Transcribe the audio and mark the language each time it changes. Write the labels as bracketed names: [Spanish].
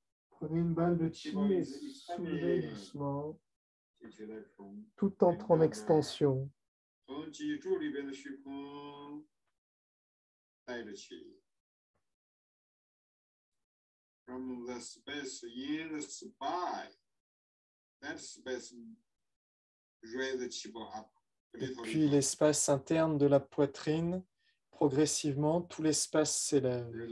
[French] Prenez une balle de chi et soulevez doucement. Tout entre en expansion. [English] From the space in the spine, that space raise the chi up. [French] Puis l'espace interne de la poitrine, progressivement, tout l'espace s'élève.